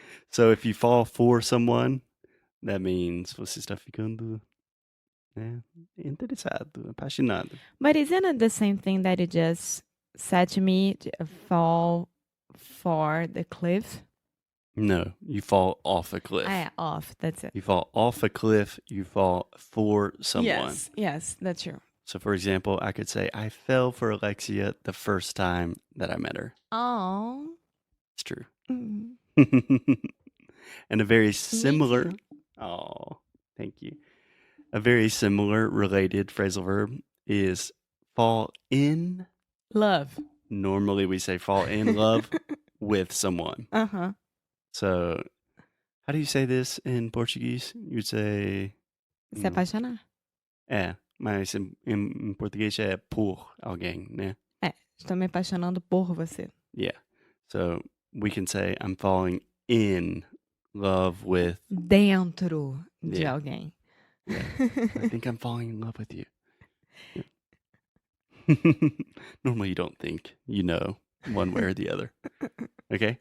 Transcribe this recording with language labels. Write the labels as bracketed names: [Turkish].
[English] So if you fall for someone, that means [Portuguese] você está ficando, né, interessado, apaixonado. [English] But isn't it the same thing that you just said to me? Fall for the cliff? No, you fall off a cliff. Ah, yeah, off. That's it. You fall off a cliff, you fall for someone. Yes, that's true. So for example, I could say I fell for Alexia the first time that I met her. Oh. It's true. Mm. And a very Me similar, too. oh, thank you. A very similar related phrasal verb is fall in. Love. Normally we say fall in love with someone. Uh-huh. So how do you say this in Portuguese? You'd say, [Portuguese] Se apaixonar. mas em português é por alguém, né? Estou me apaixonando por você. [English] Yeah. So we can say I'm falling in love with. [Portuguese] Dentro de [English] Yeah. [Portuguese] alguém. [English] Yeah. I think I'm falling in love with you. Yeah. Normally you don't think, you know, one way or the other. Okay?